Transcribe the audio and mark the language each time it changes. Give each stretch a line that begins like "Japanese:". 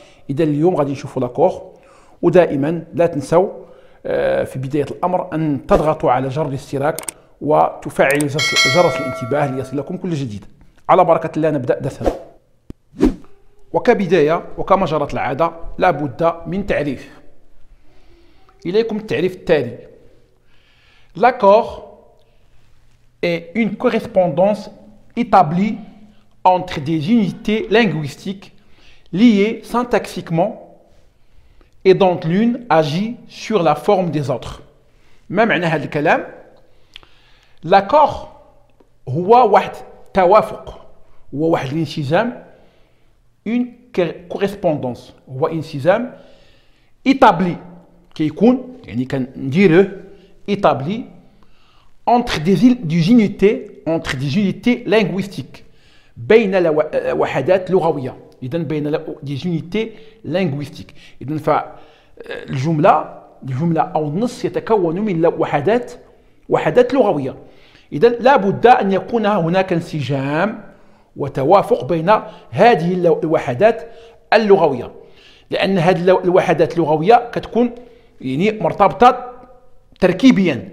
Arabic: إذا اليوم غادي نشوفوا لاكور، ودائما لا تنسوا في بداية الأمر أن تضغطوا على جرس الاشتراك وتفعلوا جرس الانتباه ليصلكم كل جديد. على بركة الله نبدأ درسنا. وكبداية وكما جرت العادة لا بد من تعريف. إليكم التعريف التالي:
French: l'accord est une correspondance établie entre des unités linguistiques liées syntaxiquement et dont l'une agit sur la forme des autres.
Arabic: ما معنى هذا الكلام؟ l'accord هو واحد توافق، هو واحد الانسجام،
French: une correspondance
Arabic: هو انسجام établi كيكون يعني كنديروه
French: établi entre des unités linguistiques
Arabic: بين وحدات لغوية. إذا بين
French: des unités linguistiques.
Arabic: إذا فالجملة أو النص يتكون من وحدات لغوية. إذا لا بد أن يكون هناك انسجام وتوافق بين هذه الوحدات اللغوية، لأن هذه الوحدات اللغوية كتكون يعني مرتبطة تركيبيا.